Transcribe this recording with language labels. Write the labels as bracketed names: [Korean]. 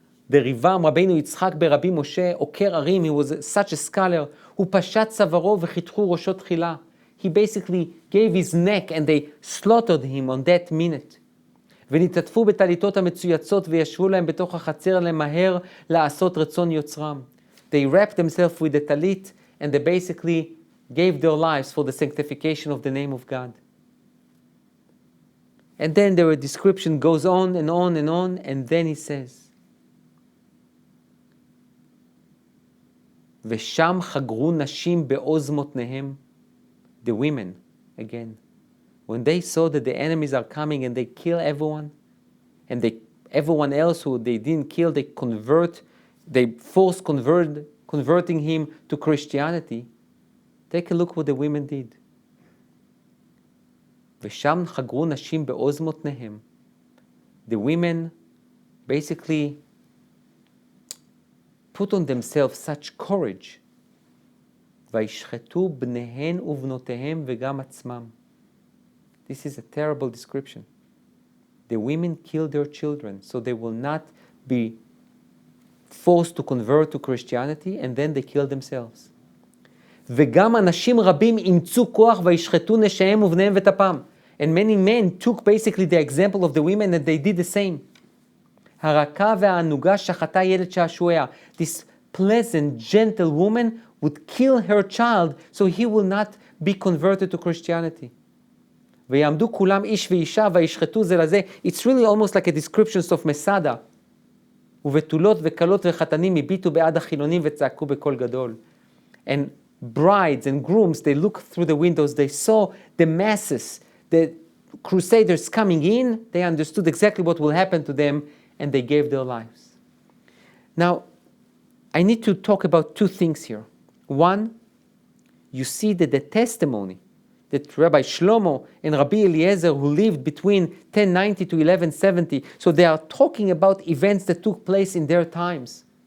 [Hebrew] דריבם רבינו יצחק ברבי משה עוקר ערים, [English] he was such a scholar, [Hebrew] הוא פשט צווארו וחיתכו ראשו תחילה. [English] He basically gave his neck and they slaughtered him on that minute. [Hebrew] ונתעטפו בטליתות המצויצות וישבו להם בתוך החצר למהר לעשות רצון יוצרם. [English] They wrapped themselves with the talit and they basically gave their lives for the sanctification of the name of God. And then their description goes on and on and on, and then he says, [Hebrew] ושם חגרו נשים בעוז מותניהם, [English] the women, again. When they saw that the enemies are coming and they kill everyone, and everyone else who they didn't kill, they force converting him to Christianity. Take a look what the women did. [Hebrew] ושם חגרו נשים בעוז מותניהם. [English] The women basically put on themselves such courage. [Hebrew] וישחטו בניהן ובנותיהם וגם עצמם. [English] This is a terrible description. The women killed their children so they will not be forced to convert to Christianity, and then they kill themselves. [Hebrew] וגם אנשים רבים אימצו כוח וישחטו נשיהם ובניהם וטפם. [English] And many men took basically the example of the women and they did the same. [Hebrew] הרכה והענוגה שחטה ילד שעשועיה. [English] This pleasant, gentle woman would kill her child so he will not be converted to Christianity. [Hebrew] ויעמדו כולם איש ואישה וישחטו זה לזה. [English] It's really almost like a description of Masada. [Hebrew] ובתולות וכלות וחתנים הביטו בעד החילונים וצעקו בקול גדול. [English] And brides and grooms, they looked through the windows, they saw the masses, the Crusaders coming in, they understood exactly what will happen to them, and they gave their lives. Now, I need to talk about two things here. One, you see that the testimony that Rabbi Shlomo and Rabbi Eliezer, who lived between 1090 to 1170, so they are talking about events that took place in their times.